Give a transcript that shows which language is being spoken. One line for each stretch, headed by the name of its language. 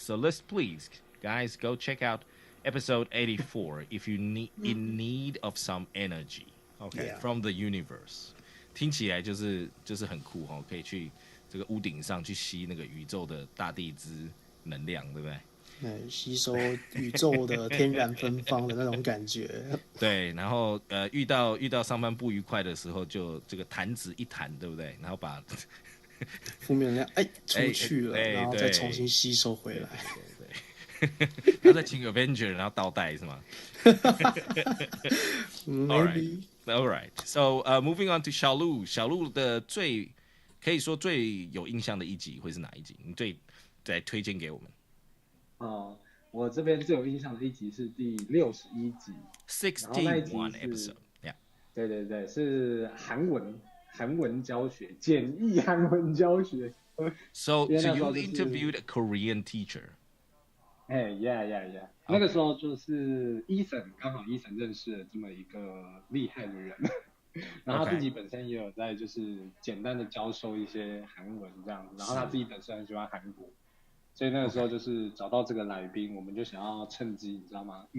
English: So let's please, guys, go check out episode 84 if you in need of some energy, okay, from the universe.
Chinese: 听起来就是很酷哈，可以去这个屋顶上去吸那个宇宙的大地之能量，对不对？吸收宇宙的天然芬芳的那种感觉。对，然后遇到上班不愉快的时候，就这个弹指一弹，对不对？然后把负面能量出去了，然后再重新吸收回来。对，然后再请 Avenger， 然后倒带是吗
English: ？Maybe. All right.
Chinese: So, moving on to 小鹿的可以说最有印象的一集会是哪一集？你再推荐给我们。我这边最有印象的一集是第61集
English: 61 episode. Yeah.
Chinese: 对，是韩文教学，简易韩文教学。
English: So you interviewed a Korean teacher. Yeah.
Chinese: 那个时候就是刚好Ethan认识了这么一个厉害的人，然后他自己本身也有在就是简单的教授一些韩文这样子，然后他自己本身很喜欢韩国，所以那个时候就是找到这个来宾，我们就想要趁机，你知道吗？